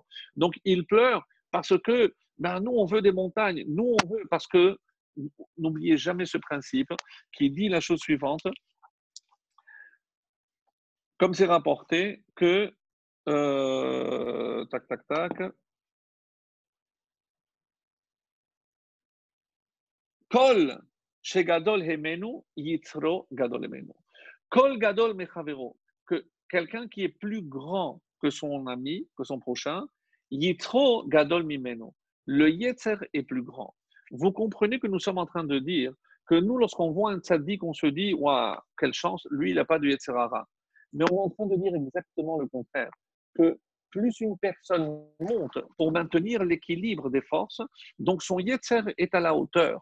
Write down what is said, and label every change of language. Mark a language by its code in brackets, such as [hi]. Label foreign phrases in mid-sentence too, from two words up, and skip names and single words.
[fr] Donc, ils pleurent parce que ben, nous, on veut des montagnes. Nous, on veut, parce que, n'oubliez jamais ce principe qui dit la chose suivante, comme c'est rapporté, que, tac, tac, tac, [he] כל שגדול ממנו יצרו גדול ממנו. כל גדול מחבירו, [fr] que quelqu'un qui est plus grand que son ami, que son prochain, [he] יצרו גדול ממנו. [fr] Le yetzer est plus grand. Vous comprenez que nous sommes en train de dire que nous, lorsqu'on voit un tzaddik, on se dit, waouh, quelle chance, lui, il n'a pas de [he] יצר הרע. [fr] Mais on est en train de dire exactement le contraire, que plus une personne monte pour maintenir l'équilibre des forces, donc son yetzer est à la hauteur.